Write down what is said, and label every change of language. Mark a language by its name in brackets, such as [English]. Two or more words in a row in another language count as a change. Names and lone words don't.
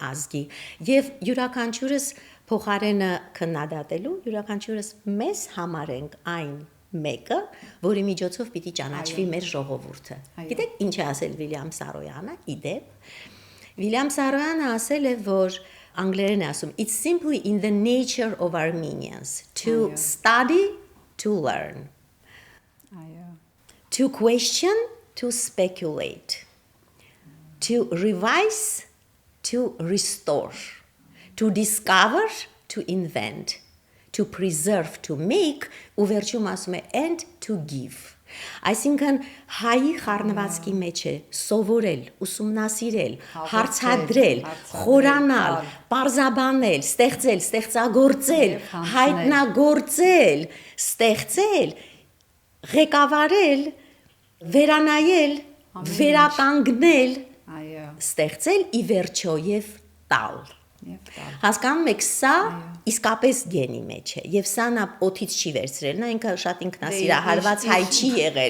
[Armenian] ազգի եւ յուրաքանչյուրս փոխարենը քննադատելու, յուրաքանչյուրս մեզ համարենք այն մեկը, որի միջոցով պիտի ճանաչվի մեր ժողովուրդը։ Գիտեք ինչ է ասել Վիլյամ Սարոյանը, իդեպ։ Վիլյամ Սարոյանը ասել է, որ անգլերեն է ասում, [English] it's simply in the nature of Armenians to study, to learn, to question, to speculate, to revise, to restore, to discover, to invent, to preserve, to make, [Armenian] ու վերջում ասում է [English] and to give։ [Armenian] Այսինքն հայի խառնվածքի մեջ է սովորել, ուսումնասիրել, հարցադրել, խորանալ, պարզաբանել, ստեղծել, ստեղծագործել, հայտնագործել, ստեղծել, ղեկավարել, վերանայել, վերականգնել, ստեղծել ի վերջո եւ տալ։ Հասկանում եք, սա իսկապես գենի մեջ է եւ սա նա օթից չի վերցրել, նա ինքը շատ ինքնասիրահարված հայ չի եղել,